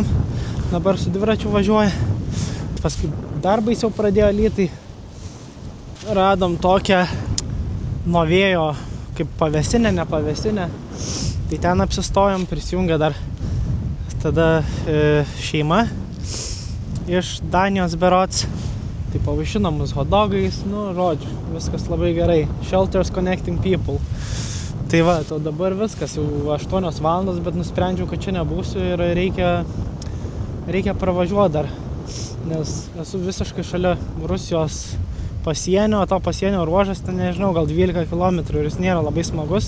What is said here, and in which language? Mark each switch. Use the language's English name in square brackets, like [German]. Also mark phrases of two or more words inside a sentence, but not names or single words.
[Lithuanian] Dabar su dviračiu važiuoja. Paskui dar baisiau pradėjo lyt, tai radom tokią nuo vėjo kaip pavėsinę, ne pavėsinę. Tai ten apsistojom, prisijungė dar tada šeima iš Danijos berods. Tai pavaišino mus hotdogais, nu, žodžiu, viskas labai gerai. [English] Shelters connecting people. [Lithuanian] Tai va, to dabar viskas, jau 8 valandos, bet nusprendžiau, kad čia nebūsiu ir reikia pravažiuoti dar. Nes esu visiškai šalia Rusijos pasienio, o to pasienio ruožas, ten nežinau, gal 12 km ir jis nėra labai smagus.